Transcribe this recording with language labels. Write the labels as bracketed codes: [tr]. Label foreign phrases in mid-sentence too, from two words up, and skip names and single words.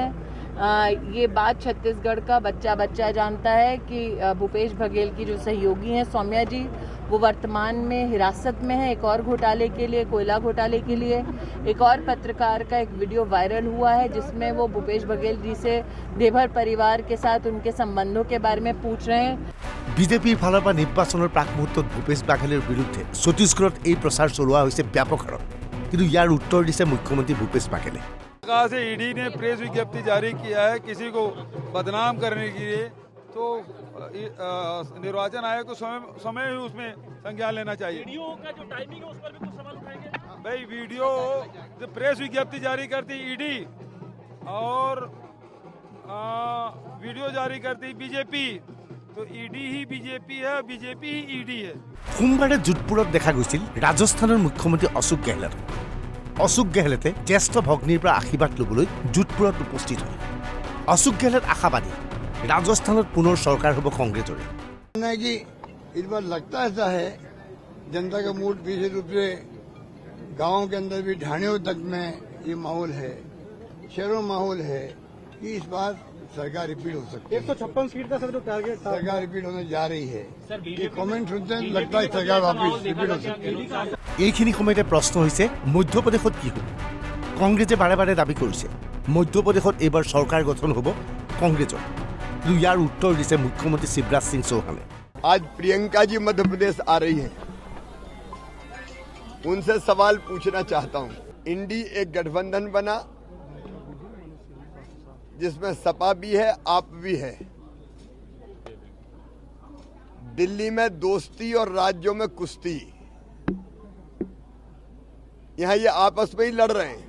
[hi] ये बात छत्तीसगढ़ का बच्चा बच्चा जानता है कि भूपेश बघेल की जो सहयोगी हैं सौम्या जी, वो वर्तमान में हिरासत में है एक और घोटाले के लिए, कोयला घोटाले के लिए। एक और पत्रकार का एक वीडियो वायरल हुआ है जिसमें वो भूपेश बघेल जी से देभर परिवार के साथ उनके संबंधों के बारे में पूछ रहे हैं। [as] বিজেপিৰ ফালৰ পৰা নিৰ্বাচনৰ প্ৰাক মুহূৰ্তত ভূপেশ বাঘেলৰ বিৰুদ্ধে ছত্তীশগড়ত এই প্ৰচাৰ চলোৱা হৈছে ব্যাপক হাৰত। কিন্তু ইয়াৰ উত্তৰ দিছে মুখ্যমন্ত্ৰী ভূপেश বাঘেলে। [hi] कहा से ईडी ने प्रेस विज्ञप्ति जारी किया है किसी को बदनाम करने के लिए, तो निर्वाचन आयोग को समय ही उसमें संज्ञान लेना चाहिए। वीडियो का जो टाइमिंग है उस पर भी कुछ सवाल उठाएंगे भाई। वीडियो जो प्रेस विज्ञप्ति जारी करती ईडी और वीडियो जारी करती बीजेपी, तो ईडी ही बीजेपी है, बीजेपी ही ईडी है। [as] সোমবাৰে যোধপুৰত দেখা গৈছিল ৰাজস্থানৰ মুখ্যমন্ত্ৰী অশোক গেহলট। অশোক গেহলটে জ্যেষ্ঠ ভগ্নীৰ পৰা আশীৰ্বাদ ল'বলৈ যোধপুৰত উপস্থিত হয়। অশোক গেহলট আশাবাদী ৰাজস্থানত পুনৰ চৰকাৰ হ'ব কংগ্ৰেছৰে। [hi] कि इस बार लगता ऐसा है जनता का मूड विशेष रूप से गांव के अंदर भी ढाणियों तक में ये माहौल है, शहरों में माहौल है कि इस बार सरकार रिपीट हो सकती है। 156 सीट का सर जो टारगेट था, सरकार रिपीट होने जा रही है। ये कमेंट सुनते हैं लगता है सरकार वापस रिपीट हो सकती है। [as] এইখিনি সময়তে প্ৰশ্ন হৈছে মধ্যপ্ৰদেশত কি হ'ব? কংগ্ৰেছে বাৰে বাৰে দাবী কৰিছে মধ্যপ্ৰদেশত এইবাৰ চৰকাৰ গঠন হ'ব কংগ্ৰেছৰ। কিন্তু ইয়াৰ উত্তৰ দিছে মুখ্যমন্ত্ৰী শিৱৰাজ সিং চৌহানে। [hi] आज प्रियंका जी मध्य प्रदेश आ रही हैं, उनसे सवाल पूछना चाहता हूं। इंडी एक गठबंधन बना जिसमें सपा भी है, आप भी है। दिल्ली में दोस्ती और राज्यों में कुश्ती, यहां ये आपस में ही लड़ रहे हैं।